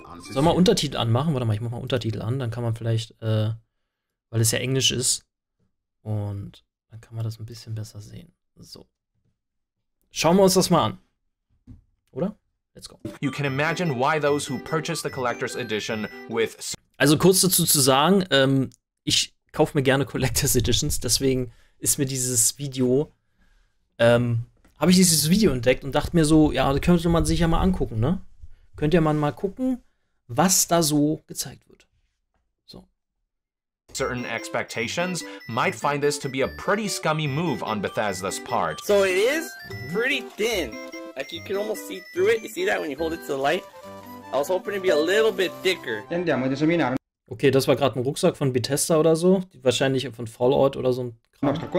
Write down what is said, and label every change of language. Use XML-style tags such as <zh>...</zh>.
<de>Sollen wir Untertitel anmachen? Warte mal, ich mach mal Untertitel an. Dann kann man vielleicht, weil es ja Englisch ist. Und dann kann man das ein bisschen besser sehen. So. Schauen wir uns das mal an. Oder?</de> <en>Let's go. You can imagine why those who purchase the collector's edition with.</en> <de>Also kurz dazu zu sagen, ich kaufe mir gerne Collector's Editions, deswegen ist mir dieses Video, habe ich dieses Video entdeckt und dachte mir so, ja, da könnte man sich ja mal angucken, ne? Könnt ihr mal gucken, was da so gezeigt wird. So.</de> <en>Certain expectations might find this to be a pretty scummy move on Bethesda's part. So it is pretty thin. Like you can almost see through it. You see that when you hold it to the light? I was hoping to be a little bit thicker.</en> <de>Okay, das war gerade ein Rucksack von Bethesda oder so. Wahrscheinlich von Fallout oder so ein Kram.</de>